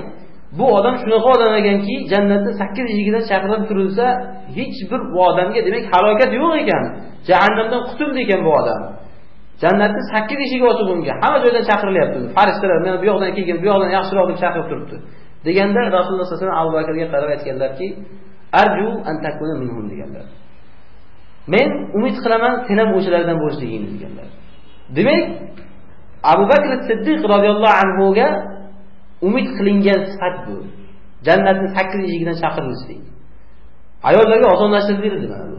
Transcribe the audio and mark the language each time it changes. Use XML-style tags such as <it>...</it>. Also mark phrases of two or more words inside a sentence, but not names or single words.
<uz>Bu odam shunaqa odam ekanki, jannatning 8 eshigidan chaqirilib turilsa, hech bir bu odamga demak halokat yo'q ekan. Jahannamdan qutuldi ekan bu odam. Jannatning 8 eshigi ochiq unga. Hamma joydan chaqirilyapti. Farishtalar mana bu yoqdan kelgan, bu yoqdan yaxshiroq deb chaqirib turibdi. Deganda Rasululloh</uz> <ar>صلى الله عليه وسلم</ar> <uz>Abu Bakrga qarab aytganlarki,</uz> <ar>أرجو أن تكون منهم deganlar.</ar> <uz>Men umid qilaman sen ham o'shalardan bo'lishligingni deganlar. Demak, Abu Bakr Siddiq</uz> <ar>رضي الله عنه</ar> <uz>ga umid qilingan sifat bu. Jannatning 8 eshigidan chaqirilishlik. Ayollarga osonlashtirib berildi mana bu.</uz>